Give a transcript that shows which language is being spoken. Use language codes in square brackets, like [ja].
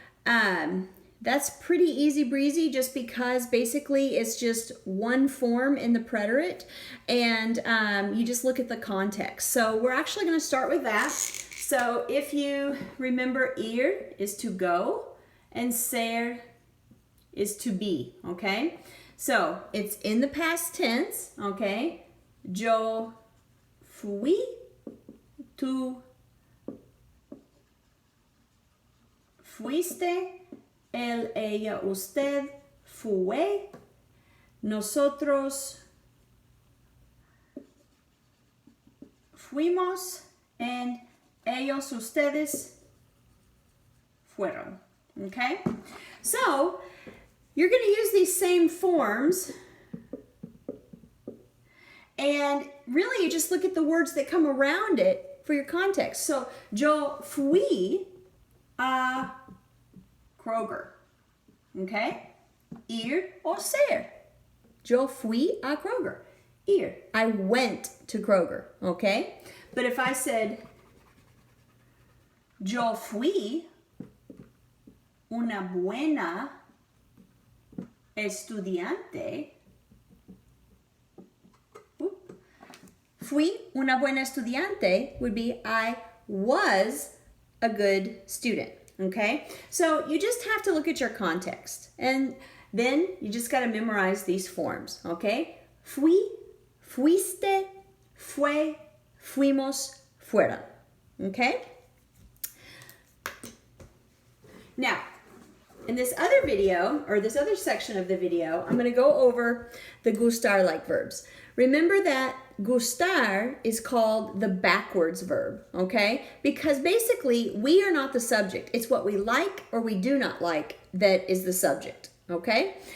[en] That's pretty easy breezy just because basically it's just one form in the preterite and you just look at the context. So we're actually going to start with that. So if you remember, ir is to go and ser is to be, okay? So it's in the past tense, okay? [es] Yo fui, tú fuiste, él, ella, usted, fue, nosotros fuimos, and ellos, ustedes fueron. [en] Okay? So, you're going to use these same forms, and really you just look at the words that come around it for your context. [es] So, yo fui a Kroger. Okay? Ir o ser. Yo fui a Kroger. Ir. [en] I went to Kroger. Okay? But if I said, [es] yo fui una buena estudiante. Fui una buena estudiante [en] would be I was a good student. Okay? So you just have to look at your context. And then you just got to memorize these forms. Okay? [es] Fui, fuiste, fue, fuimos, fueron. [en] Okay? Now, in this other video, or this other section of the video, I'm going to go over the Gustar-like verbs. Remember that Gustar is called the backwards verb, okay? Because basically, we are not the subject. It's what we like or we do not like that is the subject, okay?